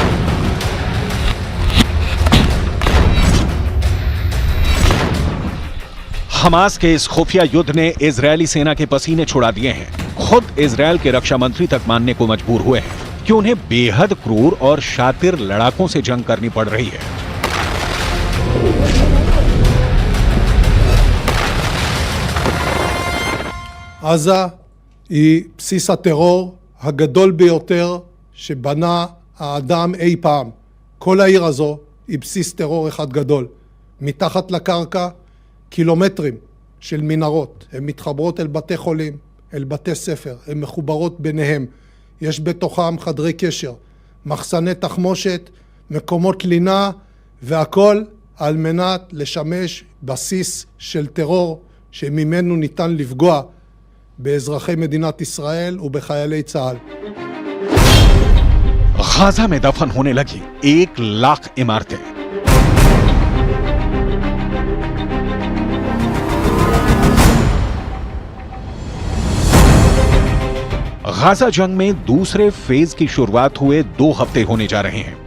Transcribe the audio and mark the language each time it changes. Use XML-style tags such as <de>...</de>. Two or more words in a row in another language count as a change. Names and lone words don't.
<hi>हमास के इस खुफिया युद्ध ने इजरायली सेना के पसीने छुड़ा दिए हैं। खुद इजरायल के रक्षा मंत्री तक मानने को मजबूर हुए हैं कि उन्हें बेहद क्रूर और शातिर लड़ाकों से जंग करनी पड़ रही है।</hi> <he>עזה היא בסיס הטרור הגדול ביותר שבנה האדם אי פעם. כל העיר הזו היא בסיס טרור אחד גדול. מתחת לקרקע קילומטרים של מנהרות, הן מתחברות אל בתי חולים, אל בתי ספר, הן מחוברות ביניהם. יש בתוכם חדרי קשר, מחסני תחמושת, מקומות לינה, והכל על מנת לשמש בסיס של טרור שממנו ניתן לפגוע באזרחי מדינת ישראל ובחיילי צה"ל.</he> <hi>गाजा में दफन होने लगी 1 लाख इमारतें। गाजा जंग में दूसरे फेज की शुरुआत हुए 2 हफ्ते होने जा रहे हैं।</hi>